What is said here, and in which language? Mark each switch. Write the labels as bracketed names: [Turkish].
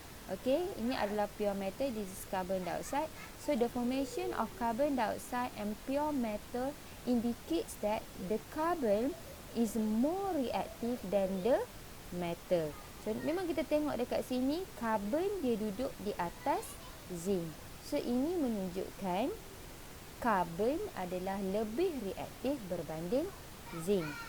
[English] Okay, [Malay] ini adalah [English] pure metal, this is carbon dioxide. So the formation of carbon dioxide and pure metal indicates that the carbon is more reactive than the metal. [Malay] So memang kita tengok dekat sini, carbon dia duduk di atas zinc. So ini menunjukkan karbon adalah lebih reaktif berbanding zinc.